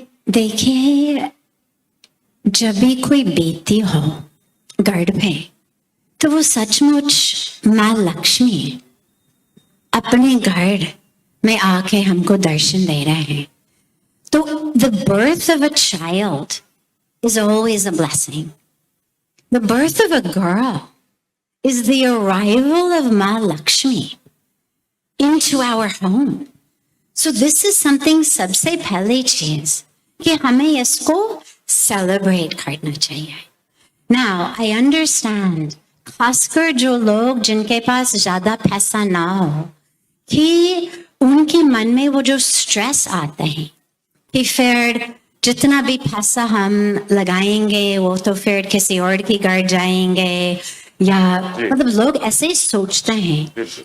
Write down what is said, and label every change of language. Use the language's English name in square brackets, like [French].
[Hindi] देखिए, जब भी कोई बेटी हो गर्भ में, तो वो सचमुच माँ लक्ष्मी अपने घर में आके हमको दर्शन दे रहे हैं। तो [English] the birth of a child is always a blessing. The birth of a girl is the arrival of Ma Lakshmi into our home. So this is something [Hindi] सबसे पहली चीज कि हमें इसको celebrate करना चाहिए। [English] Now, I understand, [Hindi] खासकर जो लोग जिनके पास ज्यादा पैसा ना हो, कि उनके मन में वो जो स्ट्रेस आते हैं कि फिर जितना भी पैसा हम लगाएंगे वो तो फिर किसी और की घर जाएंगे, या मतलब लोग ऐसे सोचते हैं।